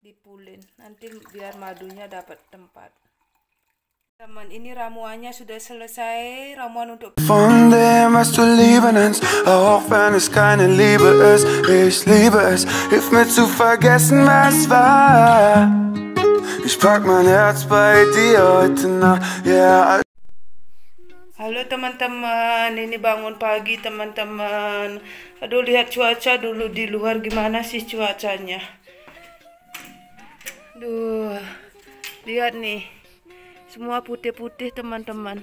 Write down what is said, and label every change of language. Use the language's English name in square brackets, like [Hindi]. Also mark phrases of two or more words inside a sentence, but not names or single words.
[Indonesian] dipulin nanti biar madunya dapat tempat. Teman, ini ramuannya sudah selesai. Ramuan untuk [German] Von dem, was du lieber nennst, auch wenn es keine Liebe ist. Ich liebe es, hilf mir zu vergessen, was war. Ich pack mein Herz bei dir heute Nacht, yeah. [Indonesian] Halo teman-teman, ini bangun pagi teman-teman. Aduh, lihat cuaca dulu di luar, gimana sih cuacanya. Duh, lihat nih, semua putih-putih teman-teman.